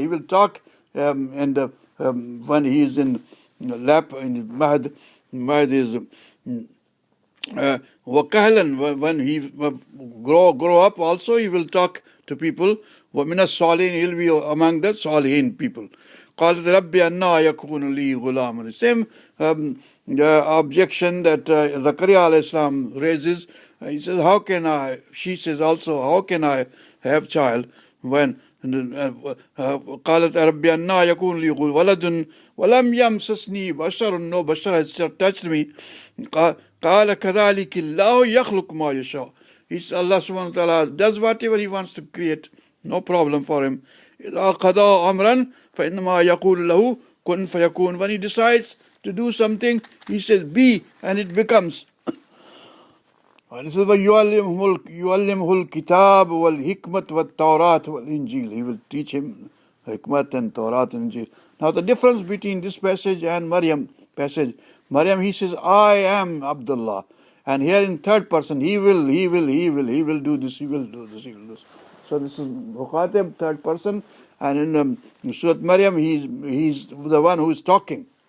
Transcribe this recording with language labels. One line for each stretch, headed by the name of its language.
English: He will talk when he is in lap in mahd. Mahd is wakahlan. When he grow up also he will talk to people. Wa min as-salihin, he will be among the salihin people.
Arabic: قالت ربي أنى يكون لي غلام.
English: Same objection that Zakaria alayhi salam raises. He says, how can I? She says also, how can I have child when
Arabic: قالت ربي أنى يكون لي ولد ولم يمسسني بشر.
English: No bashar has touched me.
Arabic: قال كذلك الله يخلق ما يشاء.
English: Allah subhanahu wa ta'ala does whatever he wants to create. No problem for him.
Arabic: إذا قضى أمرا فإنما يقول له كن فيكون.
English: When he decides to do something, he says be, and it becomes. And this is
Arabic: وَيُعَلِّمْهُ الْكِتَابِ وَالْحِكْمَةِ وَالتَّوْرَاةِ وَالْإِنْجِيلِ.
English: He will teach him Hikmat and Tawrat and Injil. Now the difference between this passage and Maryam passage. Maryam, he says, I am Abdullah. And here in third person, he will do this, he will do this, he will do this. So this is Mukhatib, third person. And in Surah Maryam, he's the one who is talking.